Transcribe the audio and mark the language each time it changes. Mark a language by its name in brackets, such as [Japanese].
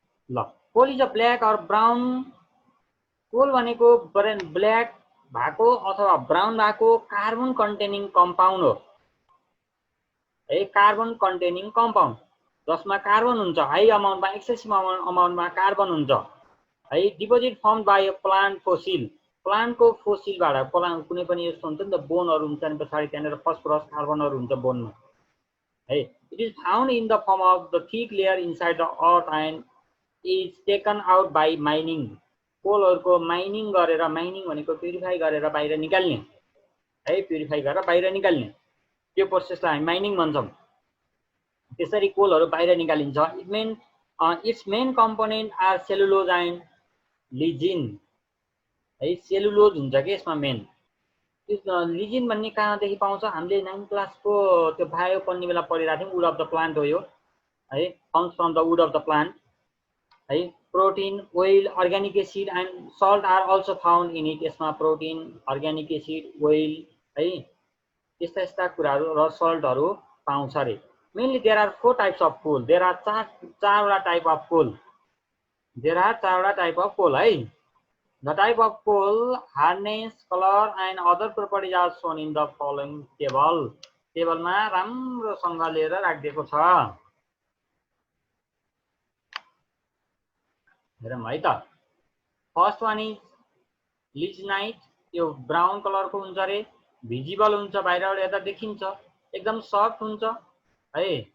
[English] ल coal is a black or brown. [Nepali] कोल भनेको black भएको अथवा ब्राउन भएको कार्बन कन्टेनिङ कम्पाउन्ड हो है, कार्बन कन्टेनिङ कम्पाउन्ड जसमा कार्बन हुन्छ, हाई अमाउन्टमा, एक्सेसिभ अमाउन्टमा कार्बन हुन्छ है। [English] Deposit form by a plant fossil. [Nepali] प्लान्टको फोसिलबाट प्लान्ट कुनै पनि यस्तो हुन्छ नि त, बोनहरू हुन्छ नि पछाडि त्यहाँनिर फस्फरस कार्बनहरू हुन्छ बोनमा है। [English] It is found in the form of the thick layer inside the earth and is taken out by mining. [Nepali] कोलहरूको mining गरेर, माइनिङ भनेको प्युरिफाई गरेर बाहिर निकाल्ने है, प्युरिफाई गरेर बाहिर निकाल्ने, त्यो प्रोसेसलाई हामी माइनिङ भन्छौँ। त्यसरी कोलहरू बाहिर निकालिन्छ। [English] its main component are cellulose and lignin [Nepali] है, सेलुलोज हुन्छ कि यसमा मेन। लिजिन भन्ने कहाँदेखि पाउँछ? हामीले 9th क्लासको त्यो बायो पढ्ने बेला पढिरहेको थियौँ, वुड अफ द प्लान्ट हो यो है, [English] comes from the wood of the plant [Nepali] है। [English] Protein, oil, organic acid and salt are also found in it. [Nepali] यसमा प्रोटिन, अर्ग्यानिक एसिड, ओइल है, यस्ता यस्ता कुराहरू र सल्टहरू पाउँछ अरे। [English] Mainly there are 4 types of coal. There are चारवटा type of coal. There are 4वटा type of coal है। The type of coal, hardness, color, and other properties are shown in the following table. [Nepali] टेबलमा राम्रोसँग लिएर राखिदिएको छ। हेरौँ है त। [English] First one is lignite. [Nepali] यो ब्राउन कलरको हुन्छ रे, भिजिबल हुन्छ, बाहिरबाट हेर्दा देखिन्छ, एकदम सफ्ट हुन्छ है।